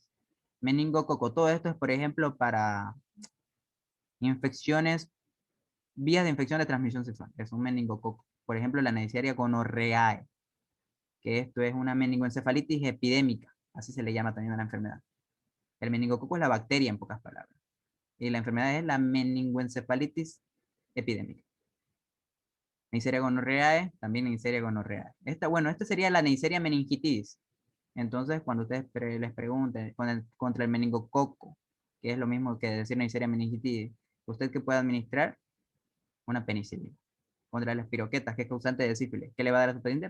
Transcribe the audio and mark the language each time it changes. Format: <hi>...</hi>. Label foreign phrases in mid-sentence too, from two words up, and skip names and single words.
<es>Meningococo, todo esto es, por ejemplo, para infecciones, vías de infección de transmisión sexual. Es un meningococo. Por ejemplo, la Neisseria gonorrheae, que esto es una meningoencefalitis epidémica, así se le llama también a la enfermedad. El meningococo es la bacteria, en pocas palabras. Y la enfermedad es la meningoencefalitis epidémica. Neisseria gonorrheae, también Neisseria gonorrheae. Esta sería la Neisseria meningitis. Entonces, cuando ustedes les pregunten contra el meningococo, que es lo mismo que decir Neisseria meningitis, ¿usted qué puede administrar? Una penicilina. Contra las espiroquetas, que es causante de sífilis. ¿Qué le va a dar a su paciente?</es>